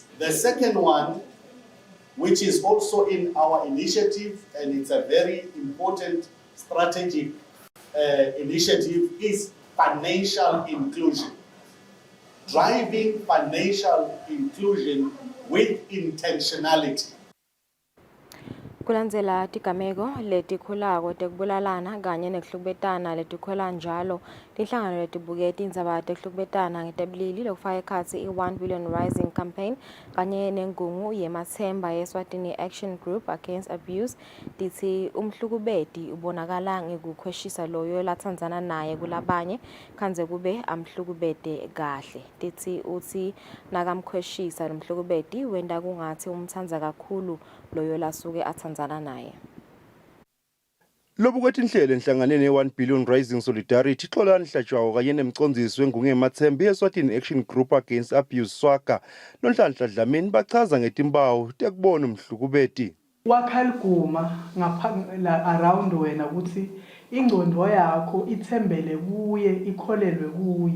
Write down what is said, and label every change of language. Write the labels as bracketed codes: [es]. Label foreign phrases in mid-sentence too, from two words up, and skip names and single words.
[en] The second one, which is also in our initiative, and it's a very important strategic initiative, is financial inclusion. Driving financial inclusion with intentionality. [ss] Kulandzela tigameko letikhulako tekubulalana kanye nekuhlukubetana letikhwela njalo tinhlangano letibuke tindzaba tekuhlukubetana ngetebulili lokufaka ekhatsi i-1 billion rising campaign kanye nengungu yemathemba yeSwatini Action Group Against Abuse tithi umhlukubeti ubonakala ngekukhweshisa loyo latsandzana naye kulabanye khanze kube amhlukubete kahle. Tithi uthi nakamkhweshisa nomhlukubeti wenda kungathi umthandza kakhulu loyo lasuke athandzana naye. Lobu kwetinhlelo enhlanganeni ye-1 billion rising solidarity xolani hlatshwayo kanye nemcondzisi wengungu yemathemba yeSwatini Action Group Against Abuse SWAGA noNhlanhla Dlamini bachaza ngetimbawu tekubona umhlukubeti. Wakhaliguma ngapha around wena ukuthi ingcondo yakho ithembele kuye ikholelwe kuye.